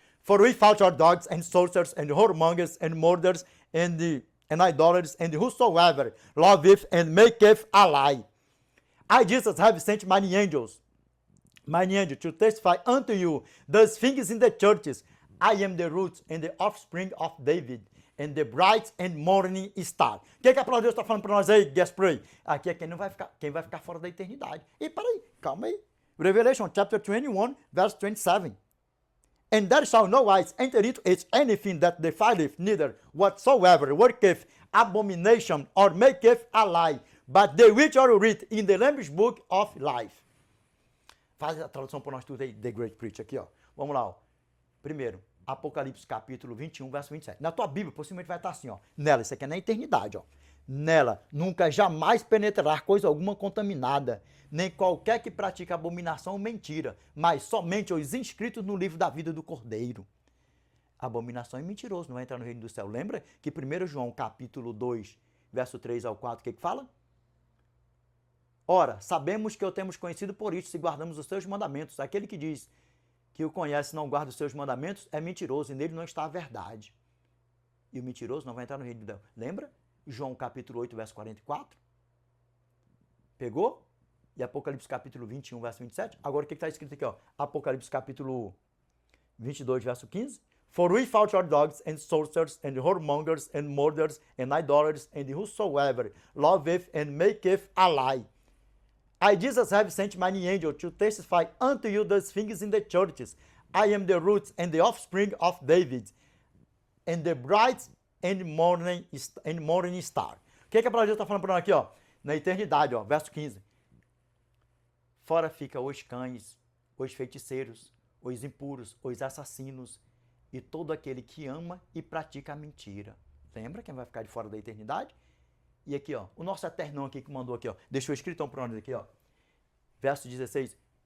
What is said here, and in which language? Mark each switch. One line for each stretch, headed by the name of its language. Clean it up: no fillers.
English: For we fought our dogs and sorcerers and whoremongers and murderers and idolaters and whosoever loveth and maketh a lie. I, Jesus, have sent many angels to testify unto you those things in the churches. I am the root and the offspring of David, and the bright and morning star.
Portuguese: O que a palavra de Deus está falando para nós aí, Gaspray? Aqui é quem vai ficar fora da eternidade. E peraí, calma aí.
English: Revelation chapter 21, verse 27. And there shall no wise enter into it anything that defileth, neither whatsoever worketh abomination or maketh a lie, but they which are written in the Lamb's book of life.
Portuguese: Faz a tradução para nós tudo aí, The Great Preach, aqui, ó. Vamos lá, ó. Primeiro, Apocalipse capítulo 21, verso 27. Na tua Bíblia, possivelmente vai estar assim, ó. Nela, isso aqui é na eternidade, ó. Nela, nunca jamais penetrará coisa alguma contaminada, nem qualquer que pratique abominação ou mentira, mas somente os inscritos no livro da vida do Cordeiro. Abominação é mentiroso, não vai entrar no reino do céu. Lembra que 1 João capítulo 2, verso 3 ao 4, o que fala? Ora, sabemos que o temos conhecido por isso, se guardamos os seus mandamentos. Aquele que diz que o conhece e não guarda os seus mandamentos é mentiroso, e nele não está a verdade. E o mentiroso não vai entrar no reino de Deus. Lembra? João capítulo 8, verso 44. Pegou? E Apocalipse capítulo 21, verso 27. Agora o que está escrito aqui? Ó? Apocalipse capítulo 22, verso 15.
English: For we fought our dogs and sorcerers and whoremongers and murderers and idolaters and whosoever loveth and maketh a lie. I, Jesus, have sent many angels to testify unto you those things in the churches. I am the root and the offspring of David, and the bright and morning star.
Portuguese: O que a palavra de Deus está falando para nós aqui, ó? Na eternidade, ó, verso 15. Fora fica os cães, os feiticeiros, os impuros, os assassinos e todo aquele que ama e pratica a mentira. Lembra quem vai ficar de fora da eternidade? E aqui, ó, o nosso eternão aqui que mandou aqui, ó, deixou escrito para nós aqui, ó, verso 16.